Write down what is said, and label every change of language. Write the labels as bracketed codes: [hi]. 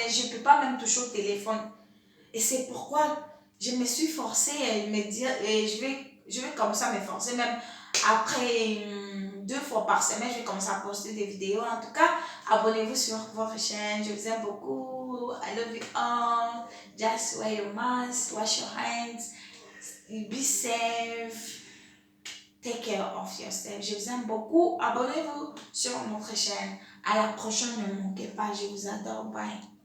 [fr] Je ne peux pas même toucher au téléphone. Et c'est pourquoi je me suis forcée à me dire, et je vais commencer à me forcer même après 2 fois par semaine, je vais commencer à poster des vidéos. En tout cas, abonnez-vous sur votre chaîne. Je vous aime beaucoup. [en] I love you all. Just wear your mask, wash your hands, be safe, take care of yourself. [fr] Je vous aime beaucoup. Abonnez-vous sur notre chaîne. À la prochaine, ne manquez pas. Je vous adore. Bye.